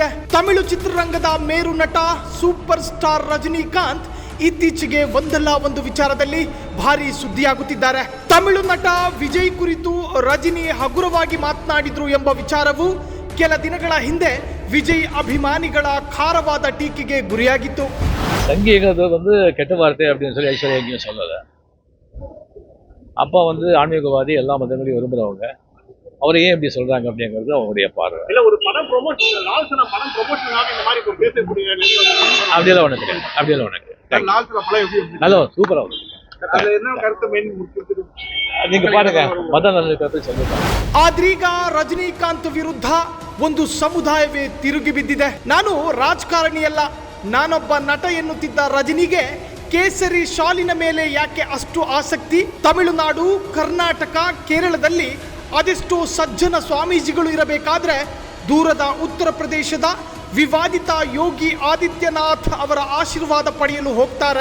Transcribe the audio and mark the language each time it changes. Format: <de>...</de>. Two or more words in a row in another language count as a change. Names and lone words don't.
<kn>ತಮಿಳು ಚಿತ್ರರಂಗದ ಮೇರು ನಟ ಸೂಪರ್ ಸ್ಟಾರ್ ರಜನಿಕಾಂತ್ ಇತ್ತೀಚೆಗೆ ಒಂದಲ್ಲ ಒಂದು ವಿಚಾರದಲ್ಲಿ ಭಾರಿ ಸುದ್ದಿಯಾಗುತ್ತಿದ್ದಾರೆ. ತಮಿಳು ನಟ ವಿಜಯ್ ಕುರಿತು ರಜನಿ ಹಗುರವಾಗಿ ಮಾತನಾಡಿದ್ರು ಎಂಬ ವಿಚಾರವು ಕೆಲ ದಿನಗಳ ಹಿಂದೆ ವಿಜಯ್ ಅಭಿಮಾನಿಗಳ ಖಾರವಾದ ಟೀಕೆಗೆ ಗುರಿಯಾಗಿತ್ತು.</kn> <ta>ಸಂಘಿங்கிறது கெட்ட வார்த்தை அப்படின்னு சொல்லி ஐஸ்வர்யா எங்கேயும் சொல்லலை. அப்பா ஆன்மீகவாதி, எல்லா மதங்களையும் விரும்புகிறவங்க. அவரை ஏன் இப்படி சொல்றாங்க அப்படிங்கிறது அவங்களுடைய பார்வை. இல்ல ஒரு படம் ப்ரொமோஷன், லால்சனா படம் ப்ரொமோஷனாக இந்த மாதிரி ஒரு பேசக்கூடிய அப்படியெல்லாம் ஒண்ணு கிடையாது. அப்படியெல்லாம் ஒண்ணு கிடையாது. லால்சனா படம் எப்படி நல்லா சூப்பரா வரும். அது என்ன கருத்து மெயின் முக்கியம் நீங்க பாருங்க, மத நல்ல கருத்து சொல்லுங்க.</ta> <kn>ಆದ್ರೀಗ ರಜನಿಕಾಂತ್ ವಿರುದ್ಧ ಒಂದು ಸಮುದಾಯವೇ ತಿರುಗಿ ಬಿದ್ದಿದೆ. ನಾನು ರಾಜಕಾರಣಿಯಲ್ಲ, ನಾನೊಬ್ಬ ನಟ ಎನ್ನುತ್ತಿದ್ದ ರಜನಿಗೆ ಕೇಸರಿ ಶಾಲಿನ ಮೇಲೆ ಯಾಕೆ ಅಷ್ಟು ಆಸಕ್ತಿ? ತಮಿಳುನಾಡು, ಕರ್ನಾಟಕ, ಕೇರಳದಲ್ಲಿ ಅದೆಷ್ಟೋ ಸಜ್ಜನ ಸ್ವಾಮೀಜಿಗಳು ಇರಬೇಕಾದ್ರೆ ದೂರದ ಉತ್ತರ ಪ್ರದೇಶದ ವಿವಾದಿತ ಯೋಗಿ ಆದಿತ್ಯನಾಥ್ ಅವರ ಆಶೀರ್ವಾದ ಪಡೆಯಲು ಹೋಗ್ತಾರೆ.</kn>